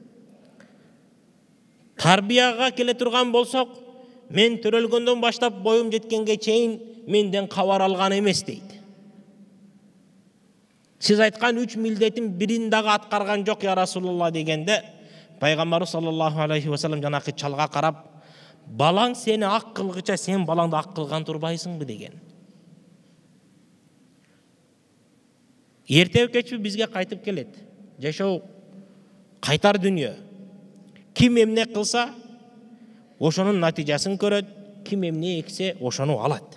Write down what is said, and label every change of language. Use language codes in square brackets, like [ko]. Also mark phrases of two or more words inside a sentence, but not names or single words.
[ky] Тарбияга келе турган болсок, мен төрөлгөндөн баштап боюм жеткенге чейин менден кабар алган эмес дейт. Сиз айткан 3 милдетин бирин дагы аткарган жок, [ar] يا رسول الله [ky] дегенде, пайгамбарыбыз [ar] صلى الله عليه وسلم [ky] жанакы чалга карап, балаң сени ак кылгыча сен балаңды ак кылган турбайсыңбы деген. Эртеби кечпи бизге кайтып келет. Жашоо кайтар дүнүйө. Ким эмне кылса, ошонун натыйжасын көрөт, ким эмне эксе, ошону алат.